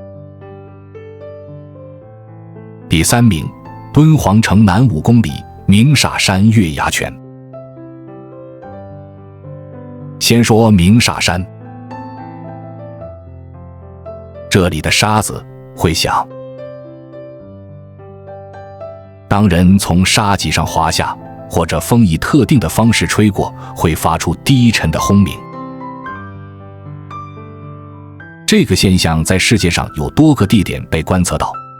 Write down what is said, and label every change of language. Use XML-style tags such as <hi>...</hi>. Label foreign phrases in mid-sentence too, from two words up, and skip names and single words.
<zh>第3名敦煌城南5公里鸣沙山月牙泉。先說鸣沙山，這裡的沙子會響，當人從沙脊上滑下，或者風以特定的方式吹過，會發出低沉的轟鳴。這個現象在世界上有多個地點被觀測到。</zh>